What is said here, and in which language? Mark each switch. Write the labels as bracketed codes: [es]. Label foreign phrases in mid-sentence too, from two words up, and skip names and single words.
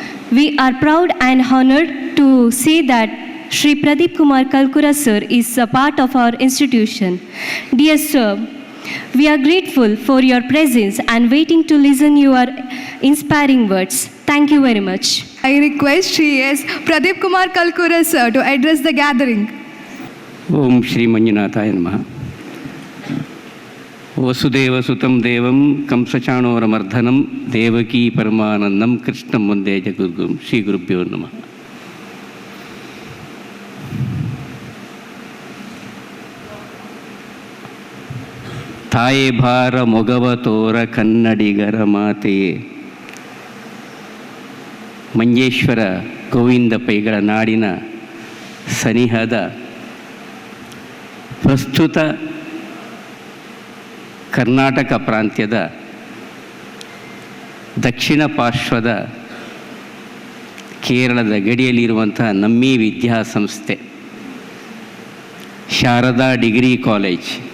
[en] We are proud and honored to say that Shri Pradeep Kumar Kalkura sir is a part of our institution. Dear sir, we are grateful for your presence and waiting to listen your inspiring words. Thank you very much. I request Shri S. Pradeep Kumar Kalkura sir to address the gathering. [sa] ಓಂ ಶ್ರೀ ಮಂಜುನಾಥಾಯ ನಮಃ. ವಸುದೇವಸುತಂ ದೇವಂ ಕಂಸಚಾಣೂರಮರ್ಧನಂ ದೇವಕೀ ಪರಮಾನಂದಂ ಕೃಷ್ಣಂ ವಂದೇ ಜಗದ್ಗುರುಂ. ಶ್ರೀ ಗುರುಭ್ಯೋ ನಮಃ. [kn] ತಾಯೇ ಭಾರ ಮೊಗವ ತೋರ ಕನ್ನಡಿಗರ ಮಾತೆಯೇ, ಮಂಜೇಶ್ವರ ಗೋವಿಂದ ಪೈಗಳ ನಾಡಿನ ಸನಿಹದ ಪ್ರಸ್ತುತ ಕರ್ನಾಟಕ ಪ್ರಾಂತ್ಯದ ದಕ್ಷಿಣ ಪಾರ್ಶ್ವದ ಕೇರಳದ ಗಡಿಯಲ್ಲಿರುವಂಥ ನಮ್ಮಿ ವಿದ್ಯಾಸಂಸ್ಥೆ ಶಾರದಾ ಡಿಗ್ರಿ ಕಾಲೇಜ್.